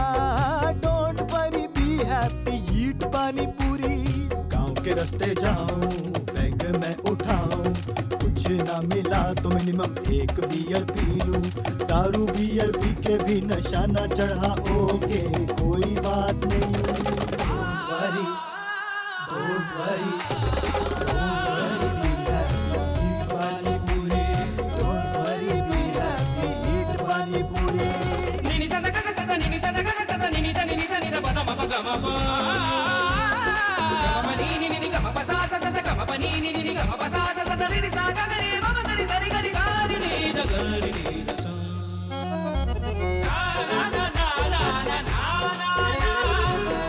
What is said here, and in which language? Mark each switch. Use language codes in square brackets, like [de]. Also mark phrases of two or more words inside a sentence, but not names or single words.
[en] don't worry, be happy, eat pani puri. [hi] गांव के रास्ते जाऊं, बैग में उठाऊं, कुछ ना मिला तो मिनिमम एक बियर पी लूं। दारू बियर पी के भी नशा ना चढ़ा, ओके कोई बात नहीं। [en] don't worry, don't worry, be happy, eat pani puri. Don't worry, be happy, eat pani puri. Nini sa ta ka sa ta, nini sa ta ka sa ta, nini sa ni da pa da ma pa ga ma pa. Ga ma pa ni ni ga ma pa sa sa sa ga ma pa ni ni ga ma pa sa sa sa ni sa ga ga ni ma ma ga ni sa ri ga ni ga ni da ga ni da sa. Na na na na na na na na.